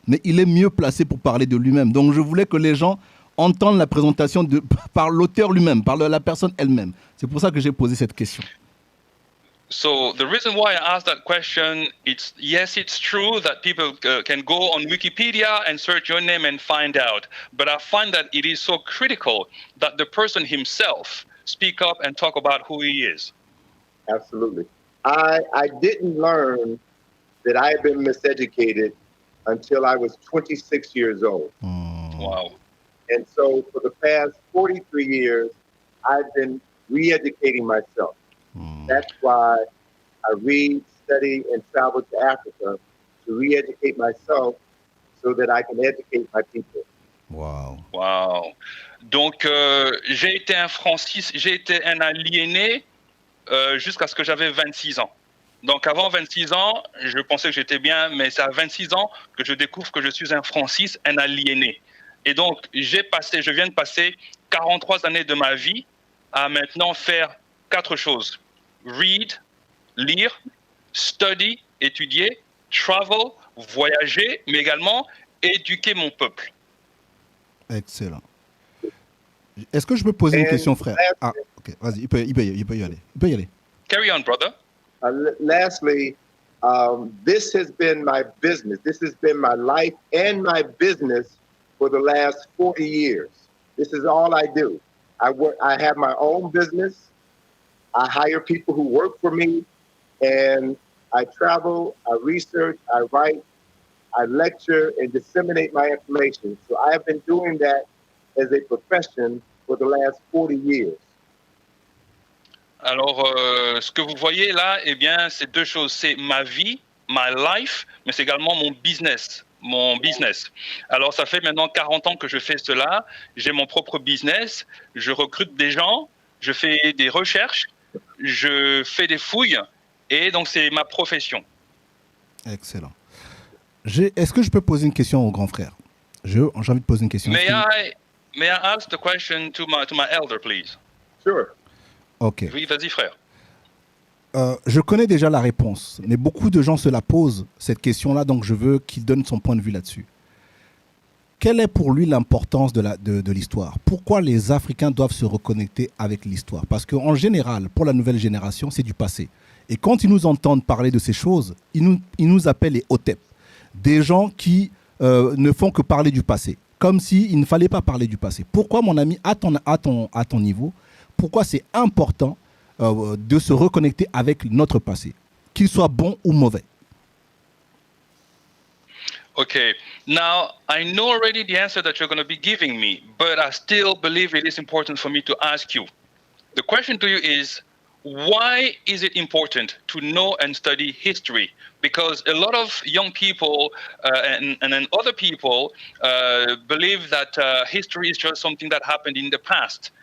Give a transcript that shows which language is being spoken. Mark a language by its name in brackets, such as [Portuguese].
[French] Mais il est mieux placé pour parler de lui-même. Donc, je voulais que les gens entendre la présentation par l'auteur lui-même, par la personne elle-même. C'est pour ça que j'ai posé cette question. [English] So the reason why I asked that question, it's true that people can go on Wikipedia and search your name and find out. But I find that it is so critical that the person himself speak up and talk about who he is. Absolutely. I didn't learn that I had been miseducated until I was 26 years old. Wow. And so for the past 43 years, I've been re-educating myself. That's why I read, study, and travel to Africa to re-educate myself so that I can educate my people. Wow. Wow. [French] Donc, j'ai été un aliéné jusqu'à ce que j'avais 26 ans. Donc, avant 26 ans, je pensais que j'étais bien, mais c'est à 26 ans que je découvre que je suis un Francis, un aliéné. Et donc, je viens de passer 43 années de ma vie à maintenant faire 4 choses. Read, lire, study, étudier, travel, voyager, mais également éduquer mon peuple. Excellent. Est-ce que je peux poser une question, frère? Ah, ok, vas-y, il peut y aller. [English] Carry on, brother. Lastly, this has been my business. This has been my life and my business for the last 40 years. This is all I do. I have my own business. I hire people who work for me, and I travel, I research, I write, I lecture, and disseminate my information. So I have been doing that as a profession for the last 40 years. [French] Alors, ce que vous voyez là, eh bien, c'est deux choses. C'est ma vie, [English] my life, [French] mais c'est également mon business. Mon business. Alors, ça fait maintenant 40 ans que je fais cela. J'ai mon propre business. Je recrute des gens. Je fais des recherches. Je fais des fouilles. Et donc, c'est ma profession. Excellent. Est-ce que je peux poser une question au grand frère? J'ai envie de poser une question. [English] May I ask the question to my elder, please? Sure. Ok. [French] Oui, vas-y, frère. Je connais déjà la réponse, mais beaucoup de gens se la posent, cette question-là, donc je veux qu'il donne son point de vue là-dessus. Quelle est pour lui l'importance de l'histoire? Pourquoi les Africains doivent se reconnecter avec l'histoire? Parce qu'en général, pour la nouvelle génération, c'est du passé. Et quand ils nous entendent parler de ces choses, ils nous appellent les hotep. Des gens qui ne font que parler du passé. Comme s'il ne fallait pas parler du passé. Pourquoi, mon ami, à ton niveau, pourquoi c'est important de se reconnecter avec notre passé, qu'il soit bon ou mauvais? [English] Okay, now I know already the answer that you're going to be giving me, but I still believe it is important for me to ask you. The question to you is, why is it important to know and study history? Because a lot of young people and then other people believe that history is just something that happened in the past.